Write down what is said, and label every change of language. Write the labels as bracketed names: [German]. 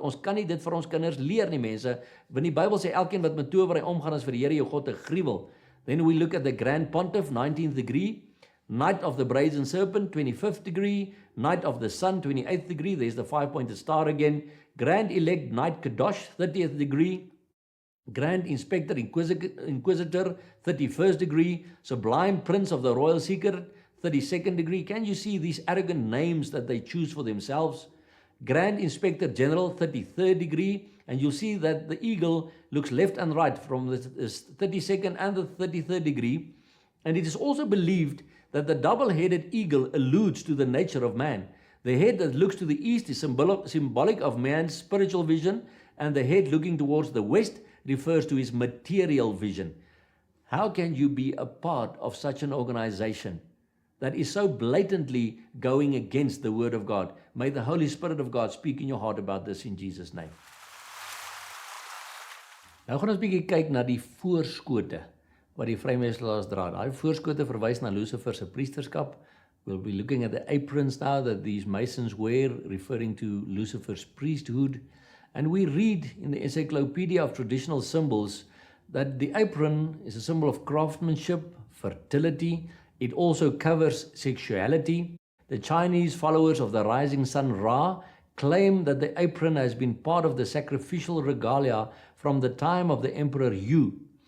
[Afrikaans] Ons kan nie dit vir ons kinders leer nie, mense, want die Bybel sê elkeen wat met towery omgaan is vir die Here jou God 'n gruwel. [English] Then we look at the Grand Pontiff, 19th degree, Knight of the Brazen Serpent, 25th degree, Knight of the Sun, 28th degree, there's the 5-pointed star again, Grand Elect Knight Kadosh, 30th degree, Grand Inspector Inquisitor, 31st degree, Sublime Prince of the Royal Secret, 32nd degree. Can you see these arrogant names that they choose for themselves? Grand Inspector General, 33rd degree, and you'll see that the eagle looks left and right from the 32nd and the 33rd degree. And it is also believed that the double-headed eagle alludes to the nature of man. The head that looks to the east is symbolic of man's spiritual vision, and the head looking towards the west refers to his material vision. How can you be a part of such an organization that is so blatantly going against the Word of God? May the Holy Spirit of God speak in your heart about this in Jesus' name. [Afrikaans] Nou gaan ons 'n bietjie kyk na die voorskote wat die vrymeselaars dra. Daai voorskote verwys na Lucifer se priesterskap. [English] We'll be looking at the aprons now that these Masons wear, referring to Lucifer's priesthood. And we read in the Encyclopedia of Traditional Symbols that the apron is a symbol of craftsmanship, fertility. It also covers sexuality. The Chinese followers of the rising sun Ra claim that the apron has been part of the sacrificial regalia from the time of the Emperor Yu.